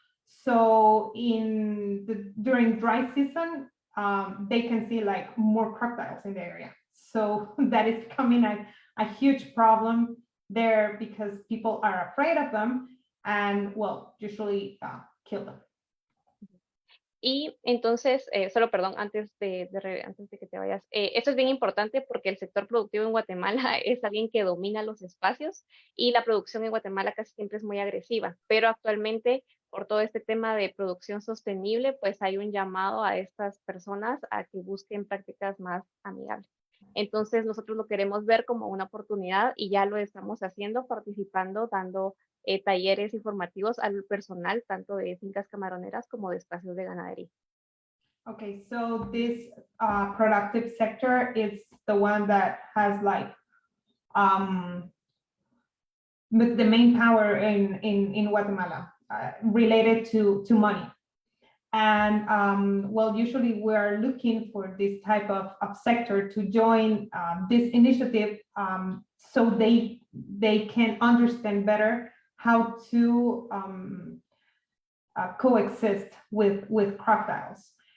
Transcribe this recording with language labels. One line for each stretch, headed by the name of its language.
English: So during dry season, they can see like more crocodiles in the area. So that is becoming a huge problem there because people are afraid of them and, well, usually kill them.
Spanish: Y entonces, solo perdón, antes de que te vayas, esto es bien importante porque el sector productivo en Guatemala es alguien que domina los espacios y la producción en Guatemala casi siempre es muy agresiva, pero actualmente por todo este tema de producción sostenible, pues hay un llamado a estas personas a que busquen prácticas más amigables. Entonces nosotros lo queremos ver como una oportunidad y ya lo estamos haciendo, participando, dando talleres informativos al personal, tanto de fincas camaroneras como de espacios de ganadería.
English: Okay, so this productive sector is the one that has like the main power in Guatemala. related to money. And well, usually we're looking for this type of sector to join this initiative, so they can understand better how to coexist with crocodiles.